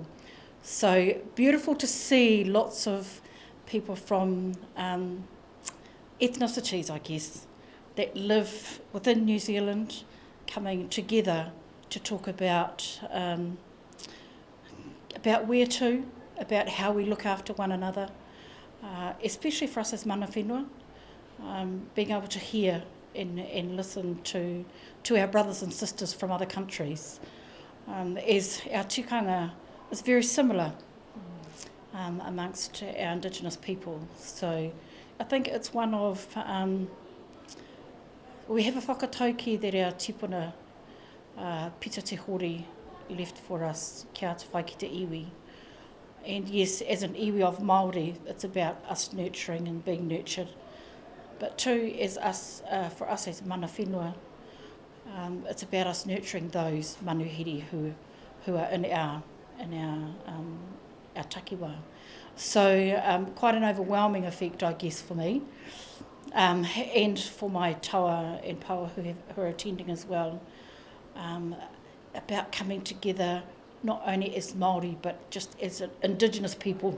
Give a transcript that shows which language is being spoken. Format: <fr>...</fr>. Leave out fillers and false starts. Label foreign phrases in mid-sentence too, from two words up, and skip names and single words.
<en>So beautiful to see lots of people from ethnicities, I guess, that live within New Zealand coming together to talk about where to, about how we look after one another, especially for us as</en> <mi>mana whenua,</mi> <en>being able to hear and listen to our brothers and sisters from other countries, as our tikanga is very similar amongst our Indigenous people. So I think it's one of, we have a whakatauki that our tipuna Pita Te Hori left for us,</en> <mi>kia te whai ki te iwi.</mi> <en>And yes, as an iwi of Māori, it's about us nurturing and being nurtured. But too, for us as</en> <mi>mana whenua,</mi> <en>it's about us nurturing those manuhiri who are in our takiwā. So quite an overwhelming effect, I guess, for me, and for my taua and paua who are attending as well, about coming together not only as Māori but just as Indigenous people.</en>